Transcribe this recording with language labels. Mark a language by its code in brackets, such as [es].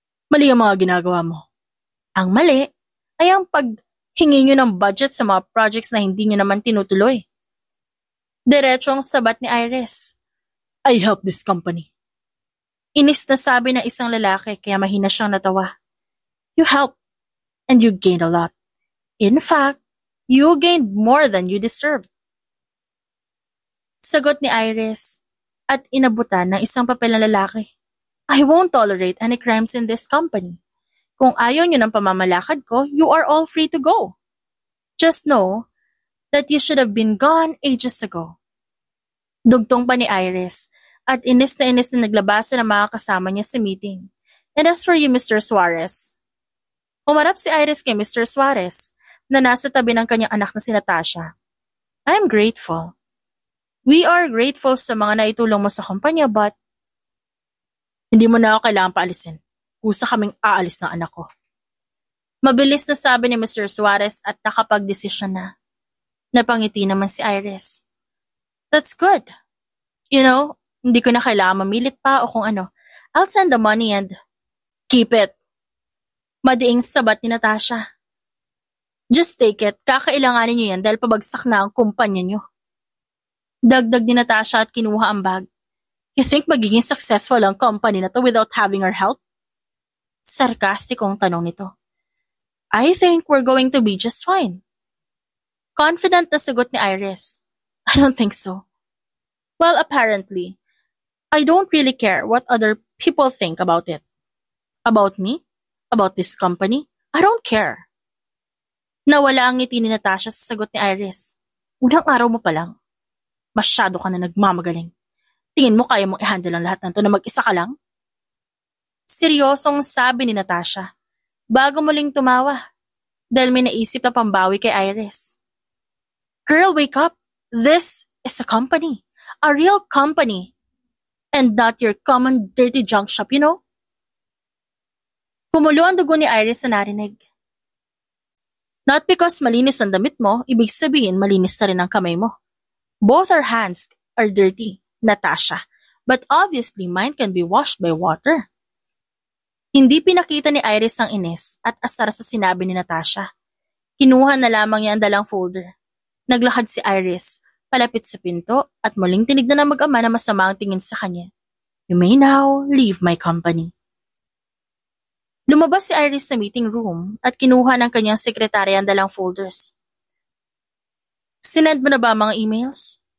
[tl] Mali ang mga ginagawa mo. Ang mali ay ang paghingi niyo ng budget sa mga projects na hindi niyo naman tinutuloy. Diretsong sabat ni [en] Iris. I help this company. [tl] Inis na sabi ng isang lalaki kaya mahina siyang natawa. [en] You help and you gained a lot. In fact, you gained more than you deserved. [tl] Sagot ni Iris at inabutan ng isang papel ng lalaki. [en] I won't tolerate any crimes in this company. [tl] Kung ayaw niyo ng pamamalakad ko, [en] you are all free to go. Just know that you should have been gone ages ago. [tl] Dugtong pa ni Iris at inis na naglabasa ng mga kasama niya sa meeting. [en] And as for you, Mr. Suarez. [tl] Humarap si Iris kay [en] Mr. [tl] Suarez na nasa tabi ng kanyang anak na si Natasha. [en] I'm grateful. We are grateful [tl] sa mga naitulong mo sa kumpanya [en] but [tl] hindi mo na ako kailangan paalisin. Kusa kaming aalis ng anak ko. Mabilis na sabi ni Mr. Suarez at nakapag-desisyon na. Napangiti naman si Iris. [en] That's good. You know, [tl] hindi ko na kailangan mamilit pa o kung ano. [en] I'll send the money and keep it. [tl] Madiing sabat ni Natasha. [en] Just take it. [tl] Kakailanganin niyo yan dahil pabagsak na ang kumpanya niyo. Dagdag ni Natasha at kinuha ang bag. [en] You think [tl] magiging [en] successful [tl] ang [en] company [tl] na to [en] without having our help? [tl] Sarkastikong tanong nito. [en] I think we're going to be just fine. Confident [tl] na sagot ni [en] Iris. I don't think so. Well, apparently, I don't really care what other people think about it. About me? About this company? I don't care. [tl] Nawala ang ngiti ni Natasha sa sagot ni Iris. Unang araw mo pa lang. Masyado ka na nagmamagaling. Tingin mo kaya mong i-handle ang lahat ng to na mag-isa ka lang? Seryosong sabi ni Natasha bago muling tumawa dahil may naisip na pambawi kay Iris. [en] Girl, wake up. This is a company. A real company. And not your common dirty junk shop, you know? [tl] Kumulo ang dugo ni Iris sa narinig. [en] Not because [tl] malinis ang damit mo, ibig sabihin malinis na rin ang kamay mo. [en] Both our hands are dirty, Natasha, but obviously mine can be washed by water. [tl] Hindi pinakita ni Iris ang inis at asar sa sinabi ni Natasha. Kinuha na lamang niya ang dalang folder. Naglakad si Iris, palapit sa pinto at muling tinignan ng mag-ama na masama ang tingin sa kanya. [en] You may now leave my company. [tl] Lumabas si Iris sa meeting room at kinuha ng kanyang sekretarya ang dalang folders. Sinend mo na ba ang mga emails?